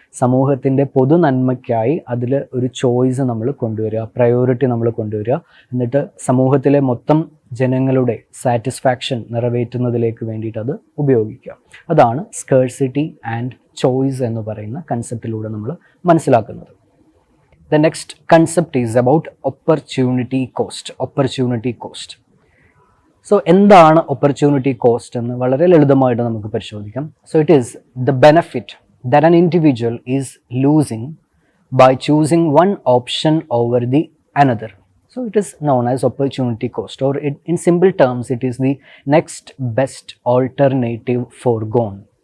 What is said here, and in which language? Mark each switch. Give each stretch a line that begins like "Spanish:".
Malayalam: സമൂഹത്തിൻ്റെ പൊതു നന്മയ്ക്കായി അതിൽ ഒരു ചോയ്സ് നമ്മൾ കൊണ്ടുവരിക, പ്രയോറിറ്റി നമ്മൾ കൊണ്ടുവരിക. എന്നിട്ട് സമൂഹത്തിലെ മൊത്തം ജനങ്ങളുടെ സാറ്റിസ്ഫാക്ഷൻ നിറവേറ്റുന്നതിലേക്ക് വേണ്ടിയിട്ട് അത് ഉപയോഗിക്കുക. അതാണ് സ്കേഴ്സിറ്റി ആൻഡ് ചോയ്സ് എന്ന് പറയുന്ന കൺസെപ്റ്റിലൂടെ നമ്മൾ മനസ്സിലാക്കുന്നത്.
English: The next concept is about opportunity cost.
Malayalam: So എന്താണ് ഓപ്പർച്യൂണിറ്റി കോസ്റ്റ് എന്ന് വളരെ ലളിതമായിട്ട് നമുക്ക് പരിശോധിക്കാം.
English: So it is the benefit that an individual is losing by choosing one option over the another. So it is known as opportunity cost, or in simple terms it is the next best alternative forgone.